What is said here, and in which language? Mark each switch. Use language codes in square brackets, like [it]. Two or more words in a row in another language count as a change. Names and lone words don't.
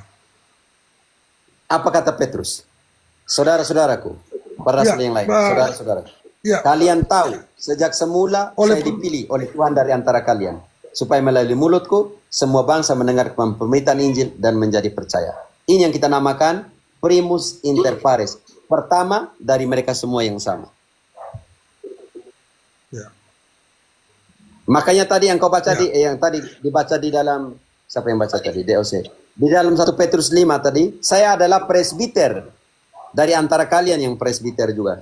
[id] Apa kata Petrus? Saudara-saudaraku, para rasul yang lain, saudara-saudara. Ya, Kalian tahu, sejak semula Oleh- saya dipilih oleh Tuhan dari antara kalian, supaya melalui mulutku, semua bangsa mendengar pemberitaan Injil dan menjadi percaya. Ini yang kita namakan [la] primus inter pares. [id] Pertama dari mereka semua yang sama. ya. Makanya tadi yang kau baca yang tadi dibaca di dalam, siapa yang baca tadi? DOC. Di dalam 1 Petrus 5 tadi, saya adalah presbiter dari antara kalian yang presbiter juga.